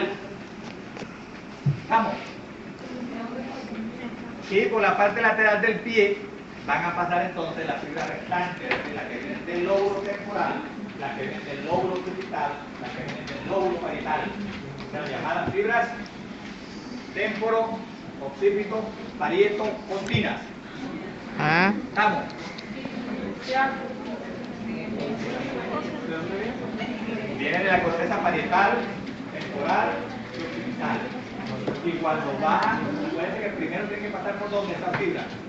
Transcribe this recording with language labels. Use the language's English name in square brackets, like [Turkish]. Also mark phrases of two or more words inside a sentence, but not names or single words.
[Spanish] ¿Vamos? Y por la parte lateral del pie van a pasar entonces las fibras restantes, es decir, las que vienen del lóbulo temporal, las que vienen del lóbulo occipital, las que vienen del lóbulo parietal. Las llamadas fibras temporo, occipito, parieto, pontinas. ¿Estamos? Viene de la corteza parietal, temporal y occipital. Y cuando bajan, acuérdense que primero tienen que pasar por donde esa fibra.